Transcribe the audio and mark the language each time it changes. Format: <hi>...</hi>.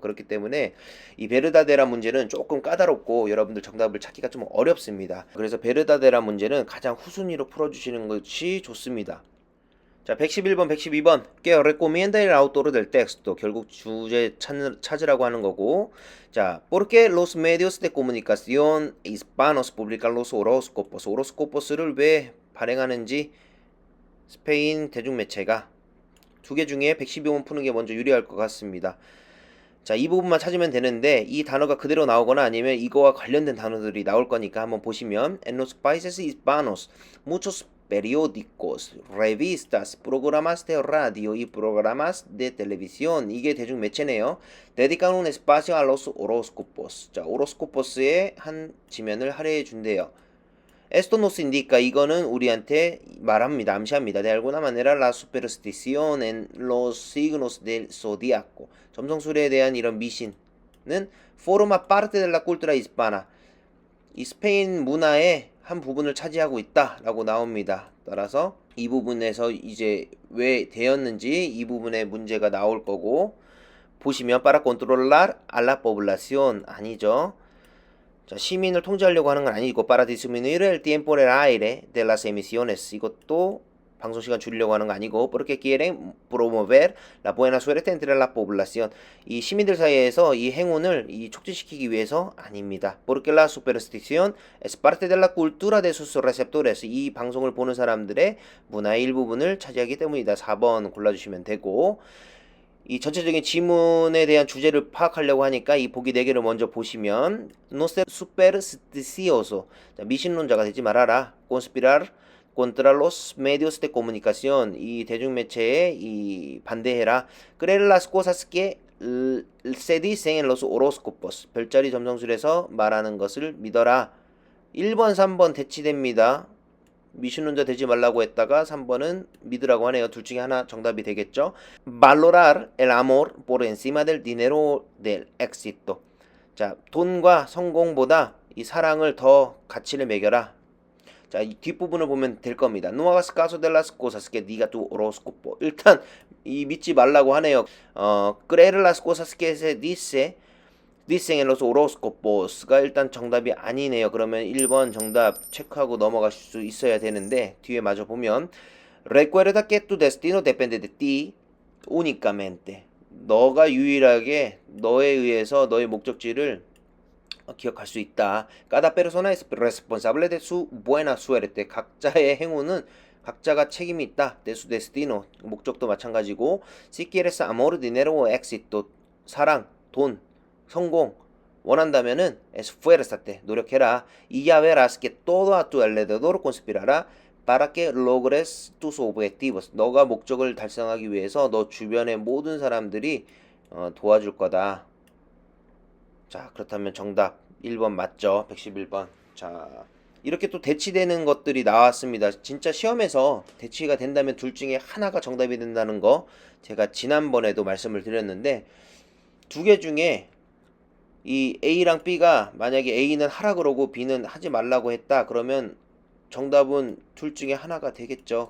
<ko>그렇기 때문에 이 베르다데라 문제는 조금 까다롭고 여러분들 정답을 찾기가 좀 어렵습니다. 그래서 베르다데라 문제는 가장 후순위로 풀어주시는 것이 좋습니다. 자, 111번, 112번.</ko> <es>Que recomienda el autor del texto.</es> <ko>결국 주제 찾으라고 하는 거고.</ko> <es>자, ¿por qué los medios de comunicación hispanos publican los horóscopos?</es> <ko>호로스코포스를 왜 발행하는지 스페인 대중매체가 두 개 중에 112번 푸는 게 먼저 유리할 것 같습니다. 자, 이 부분만 찾으면 되는데 이 단어가 그대로 나오거나 아니면 이거와 관련된 단어들이 나올 거니까 한번 보시면</ko> <es>En los países hispanos, muchos periódicos, revistas, programas de radio y programas de televisión</es> <ko>이게 대중매체네요.</ko> <es>dedican un espacio a los horóscopos.</es> <ko>자, 호로스코포스의 한 지면을 할애해 준대요.</ko> <es>Esto nos indica</es> <ko>이거는 우리한테 말합니다. 암시합니다.</ko> <es>De alguna manera la superstición en los signos del zodiaco.</es> <ko>점성술에 대한 이런 미신은</ko> <es>forma parte de la cultura hispana.</es> <ko>이 스페인 문화의 한 부분을 차지하고 있다라고 나옵니다. 따라서 이 부분에서 이제 왜 되었는지 이 부분에 문제가 나올 거고 보시면</ko> <es>para controlar a la población</es> <ko>아니죠. 자, 시민을 통제하려고 하는 건 아니고</ko> <es>para disminuir el tiempo en el aire de las emisiones</es> <ko>이것도 방송시간 줄이려고 하는 거 아니고</ko> <es>porque quieren promover la buena suerte entre la población</es> <ko>이 시민들 사이에서 이 행운을 촉진시키기 위해서 아닙니다.</ko> <es>porque la superstición es parte de la cultura de sus receptores</es> <ko>이 방송을 보는 사람들의 문화의 일부분을 차지하기 때문이다. 4번 골라주시면 되고 이 전체적인 지문에 대한 주제를 파악하려고 하니까 이 보기 4개를 먼저 보시면</ko> <es>no ser supersticioso</es> <ko>미신론자가 되지 말아라</ko> <es>conspirar contra los medios de comunicación</es> <ko>이 대중매체에 이 반대해라</ko> <es>creer las cosas que se dicen en los horóscopos</es> <ko>별자리 점성술에서 말하는 것을 믿어라 1번 3번 대치됩니다. 미신론자 되지 말라고 했다가 3번은 믿으라고 하네요. 둘 중에 하나 정답이 되겠죠.</ko> <es>Valorar el amor por encima del dinero del éxito.</es> <ko>자, 돈과 성공보다 이 사랑을 더 가치를 매겨라. 자, 이 뒷부분을 보면 될 겁니다.</ko> <es>No hagas caso de las cosas que diga tu horóscopo.</es> <ko>일단 이 믿지 말라고 하네요.</ko> <es>creer las cosas que se dicen en los horóscopos</es> <ko>가 일단 정답이 아니네요. 그러면 1번 정답 체크하고 넘어가실 수 있어야 되는데 뒤에 마저 보면</ko> <es>Recuerda que tu destino depende de ti únicamente.</es> <ko>너가 유일하게 너에 의해서 너의 목적지를 기억할 수 있다.</ko> <es>Cada persona es responsable de su buena suerte.</es> <ko>각자의 행운은 각자가 책임이 있다.</ko> <es>De su destino.</es> <ko>목적도 마찬가지고</ko> <es>Si quieres amor, dinero o éxito.</es> <ko>사랑, 돈, 성공 원한다면은</ko> <es>esfuérzate,</es> <ko>노력해라.</ko> <es>Y ya verás que todo a tu alrededor conspirará para que logres tus objetivos.</es> <ko>너가 목적을 달성하기 위해서 너 주변의 모든 사람들이 도와줄 거다. 자, 그렇다면 정답 1번 맞죠? 111번. 자, 이렇게 또 대치되는 것들이 나왔습니다. 진짜 시험에서 대치가 된다면 둘 중에 하나가 정답이 된다는 거 제가 지난번에도 말씀을 드렸는데, 두 개 중에 이 A랑 B가 만약에 A는 하라 그러고 B는 하지 말라고 했다 그러면 정답은 둘 중에 하나가 되겠죠.</ko>